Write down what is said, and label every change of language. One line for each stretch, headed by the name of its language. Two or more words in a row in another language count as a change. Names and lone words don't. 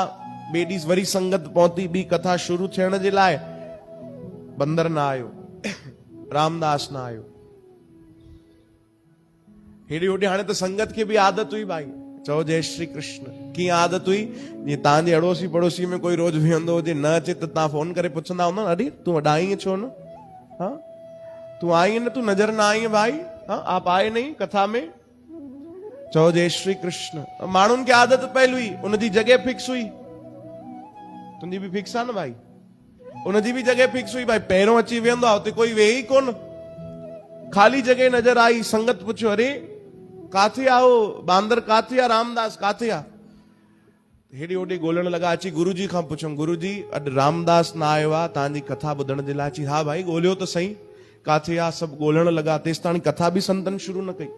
Sindhi: ॿिए ॾींहुं वरी संगत पहुती ॿी कथा शुरू थियण जे लाइ। बंदर न आयो, रामदास न आयो। हेॾे होॾे हाणे त संगत खे बि आदत हुई भाई। चओ जय श्री कृष्ण। कीअं आदत हुई? जीअं तव्हांजे अड़ोसी पड़ोसी में कोई रोज वेहंदो हुजे, न अचे त तव्हां फोन करे पुछंदा हूंदा, अरे तूं वॾा आई छो न?
Hindi: हाँ तू आई न, तू नजर ना आई भाई। हाँ आप आए नहीं कथा में।
Sindhi: चओ जय श्री कृष्ण। माण्हुनि खे आदत पयल हुई, उनजी जगह फिक्स हुई। तुंहिंजी बि फिक्स आहे न भाई, उनजी बि जगह फिक्स हुई भाई। पहिरों अची वेहंदो आहे, हुते कोई वेहे ई कोन, खाली जगह नजर आई। संगत पुछो अरे काथे आओ बांदर, काथे आहे रामदास, काथे आहे? हेॾे होॾे ॻोल्हण लॻा। अची गुरु जी खां पुछऊं, गुरु जी अॼु रामदास न आयो आहे तव्हांजी कथा ॿुधण जे लाइ। हा भाई ॻोल्हियो त सही काथे आहे। सभु ॻोल्हण लॻा, तेसि ताणी कथा बि संतनि शुरू न कई।